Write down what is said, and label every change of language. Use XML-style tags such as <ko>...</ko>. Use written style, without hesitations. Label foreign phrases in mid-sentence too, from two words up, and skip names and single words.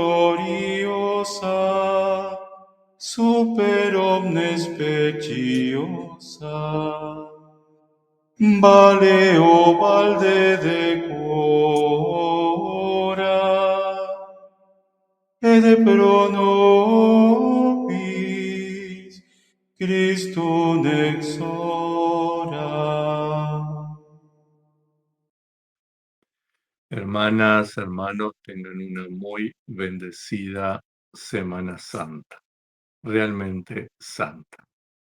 <la>gloriosa, super omnes speciosa, vale o valde decora, et pro nobis Christum exora.</la> <es>Hermanas, hermanos, tengan una muy bendecida Semana Santa, realmente santa.</es>